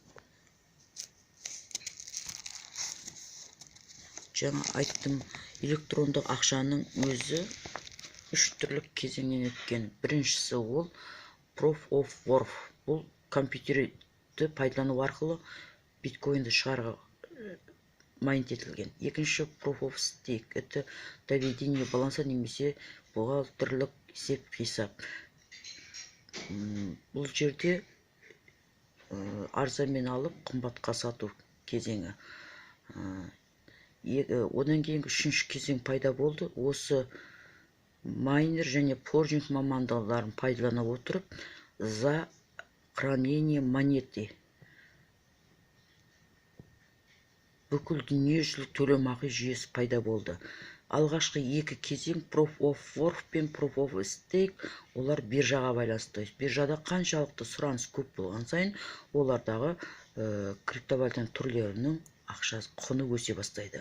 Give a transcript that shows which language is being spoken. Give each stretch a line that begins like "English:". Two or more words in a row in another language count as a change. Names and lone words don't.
Kazakh: Жаңа айттым, электрондық ақшаның өзі 3 түрлі кезеңнен өткен. Біріншісі ол
English: Proof of Work.
Kazakh: Бұл компьютерді пайдалану арқылы биткоинді шығаруға майнит етілген. Екінші
English: Proof of Stake.
Russian: Это доведение баланса
Kazakh: немесе бухгалтерлік есеп қисап. Бұл жерде арзанмен алып қымбатқа сату кезеңі. Одан кейінгі үшінші кезең пайда болды. Осы майнер және форжинг мамандықтарын пайдалана отырып,
Russian: за хранение монеты
Kazakh: бүкіл дүниежүзілік төлемақы жүйесі пайда болды. Алғашқы екі кезең
English: Proof of Work
Kazakh: пен
English: Proof of Stake,
Kazakh: олар биржаға байланысты. Биржада қаншалықты сұраныс көп болған сайын, олардағы криптовалютаның түрлерінің ақшасы құны өсе бастайды.